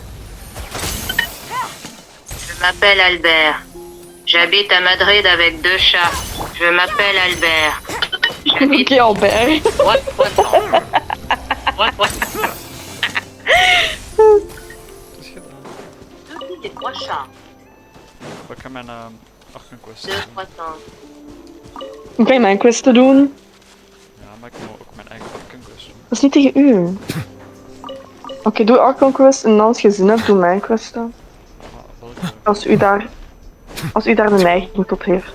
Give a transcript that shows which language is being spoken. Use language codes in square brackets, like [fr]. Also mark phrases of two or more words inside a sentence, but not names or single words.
[fr] Je m'appelle Albert. J'habite à Madrid avec 2 chats. Je m'appelle Albert. J'habite... Ok, Albert. What? J'ai 3 chats. [nl] Ik ga mijn achterquest [fr] 2 [nl] doen. [fr] croissants. [nl] Hoe kan je mijn questen doen? Ja, maar ik moet ook mijn eigen achterquest doen. Dat is niet tegen u. Oké, doe Archon quest en als je zin hebt, doe mijn questen. Als u daar de neiging tot heeft.